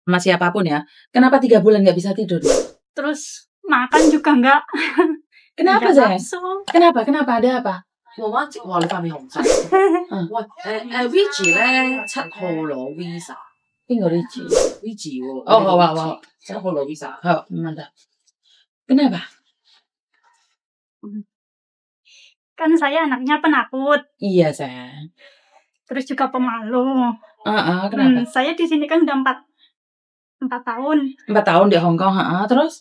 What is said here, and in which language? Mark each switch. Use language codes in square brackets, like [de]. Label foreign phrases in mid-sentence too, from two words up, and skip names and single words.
[id] sama siapapun ya. Kenapa 3 bulan nggak bisa tidur? Terus makan juga nggak. Kenapa nggak sayang? nafsu. Kenapa? Ada apa? [yue] 哇，你塊面紅晒。喂，Vicky 咧7號攞 visa，邊個 Rich? Vicky 喎。哦，好 7號攞 visa。 [id] 好，mantap. Kenapa? Kan saya anaknya penakut, Iya sayang. terus juga pemalu. Kenapa? Saya di sini kan udah 4 tahun. 4 tahun di Hong Kong, terus?